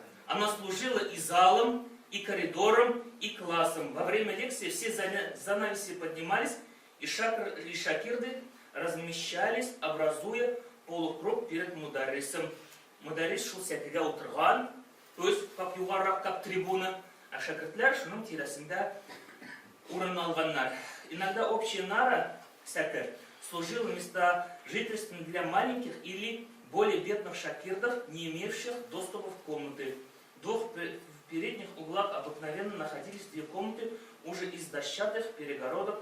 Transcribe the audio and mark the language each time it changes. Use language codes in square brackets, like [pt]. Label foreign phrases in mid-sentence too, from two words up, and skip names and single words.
[ru] Она служила и залом, и коридором, и классом. Во время лекции все занавеси поднимались, и шакирды размещались, образуя полукруг перед мударрисом. [tt] Мударрис шел секеге утырган, [ru] то есть как [tt] югаррак, [ru] как трибуна, [tt] а шакиртлер шуның тирәсендә урын алганнар. [ru] Иногда общая нара секе служила местожительством для маленьких или более бедных шакирдов, не имевших доступа в комнаты. В передних углах обыкновенно находились 2 комнаты уже из дощатых перегородок.